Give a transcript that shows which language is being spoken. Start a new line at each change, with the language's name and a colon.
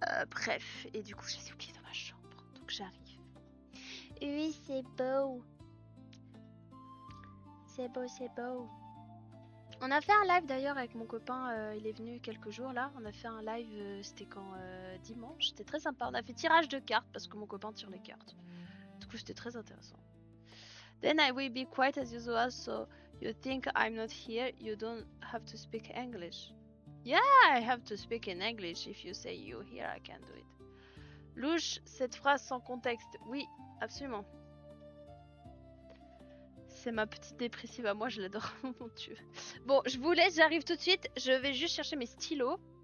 French: Bref, et du coup je les ai oubliés dans ma chambre, donc j'arrive. Oui, c'est beau. C'est beau, c'est beau. On a fait un live d'ailleurs avec mon copain, il est venu quelques jours là. On a fait un live, c'était quand dimanche, c'était très sympa. On a fait tirage de cartes parce que mon copain tire les cartes. Du coup, c'était très intéressant.
English: Then I will be quiet as usual, so you think I'm not here, you don't have to speak English. Yeah, I have to speak in English. If you say you here, I can do it.
French: Louche, cette phrase sans contexte. Oui, absolument. C'est ma petite dépressive à moi, je l'adore. Mon Dieu. Bon, je vous laisse, j'arrive tout de suite. Je vais juste chercher mes stylos.